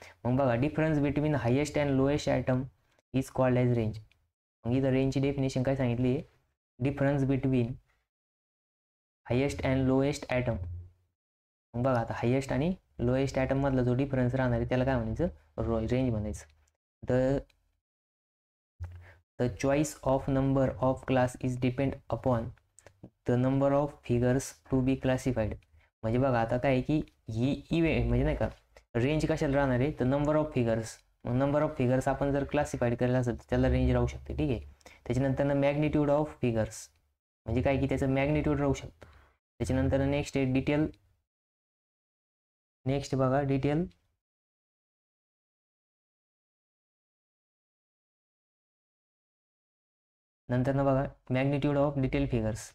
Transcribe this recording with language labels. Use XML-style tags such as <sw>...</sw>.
<en>मग बघा difference between highest and lowest atom is called as range.</en> <mr>मग इथं रेंजची डेफिनेशन काय सांगितली आहे,</mr> <en>Difference between highest and lowest atom.</en> <mr>मग बघा आता हायेस्ट आणि लोएस्ट ॲटम मधला जो डिफरन्स राहणार आहे त्याला काय म्हणायचं रेंज म्हणायचं.</mr> <en>The choice of number of class is depend upon the number of figures to be classified.</en> <mr>म्हणजे बघा आता काय की ही इव्हेंट म्हणजे नाही का रेंज कशाला राहणार आहे तर नंबर ऑफ फिगर्स. मग नंबर ऑफ फिगर्स आपण जर क्लासिफाईड करायला असेल तर त्याला रेंज राहू शकते. ठीक आहे. त्याच्यानंतर मॅग्निट्यूड ऑफ फिगर्स म्हणजे काय की त्याचं मॅग्निट्यूड राहू शकतं. त्याच्यानंतर नेक्स्ट आहे डिटेल, नेक्स्ट बघा डिटेल, नंतर बघा मॅग्निट्यूड ऑफ डिटेल फिगर्स.</mr>